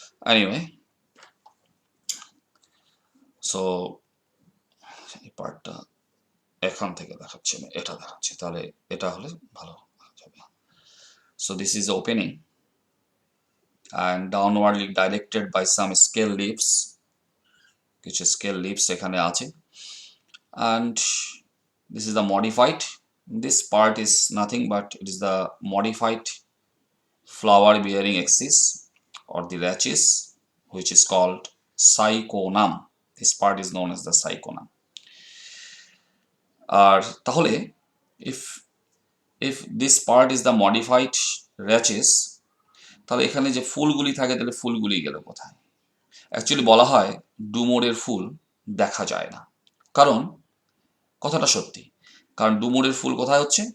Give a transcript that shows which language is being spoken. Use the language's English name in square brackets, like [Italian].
[English] Anyway, so [Bangla] এই পার্টটা এখান থেকে দেখাচ্ছে না, এটা দেখাচ্ছে, তাহলে এটা হলে ভালো হবে। [English] So this is the opening, and downwardly directed by some scale leaves, [Bangla] কিছু scale leaves এখানে আছে, [English] and this is the modified, this part is nothing but it is the modified flower bearing axis or the rachis, which is called cyconum. This part is known as the cyconum. [Bangla] আর তাহলে [English] if if this part is the modified rachis, [Bangla] তাহলে এখানে যে ফুলগুলি থাকে তাহলে ফুলগুলি গেল কোথায়? অ্যাকচুয়ালি বলা হয় ডুমুরের ফুল দেখা যায় না, কারণ কথাটা সত্যি, কারণ ডুমুরের ফুল কোথায় হচ্ছে?